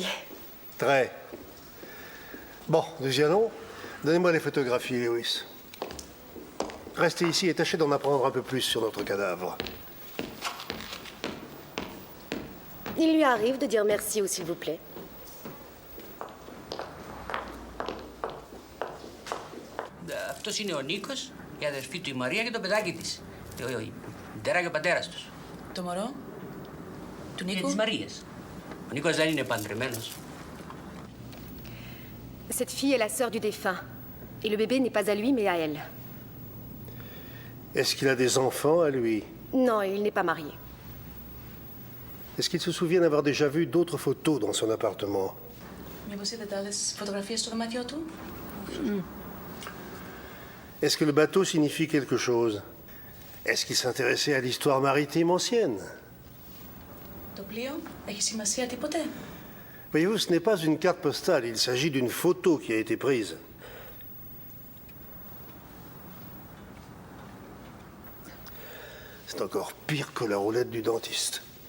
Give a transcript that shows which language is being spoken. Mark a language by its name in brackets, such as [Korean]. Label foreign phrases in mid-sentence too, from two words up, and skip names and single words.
[French] Très. Bon, nous y allons. Donnez-moi les photographies, Lewis. Restez ici et tâchez d'en apprendre un peu plus sur notre cadavre. Il lui arrive de dire merci ou s'il vous plaît. [Greek] Αυτός είναι ο Νίκος, η αδερφή του η Μαρία και το παιδάκι της. Η μητέρα και ο πατέρας τους. Το μωρό του Είναι Νίκου. της Μαρίας. Ο Νίκος δεν είναι παντρεμένος. [French] Cette fille est la sœur du défunt. Et le bébé n'est pas à lui, mais à elle. Est-ce qu'il a des enfants à lui? Non, il n'est pas marié. Est-ce qu'il se souvient d'avoir déjà vu d'autres photos dans son appartement? [Greek] Μήπως είδατε άλλες φωτογραφίες στο δωμάτιο του? [French] Est-ce que le bateau signifie quelque chose? Est-ce qu'il s'intéressait à l'histoire maritime ancienne? [Greek] Το πλοίο έχει σημασία τίποτε? [French] Voyez-vous, ce n'est pas une carte postale, il s'agit d'une photo qui a été prise. C'est encore pire que la roulette du dentiste.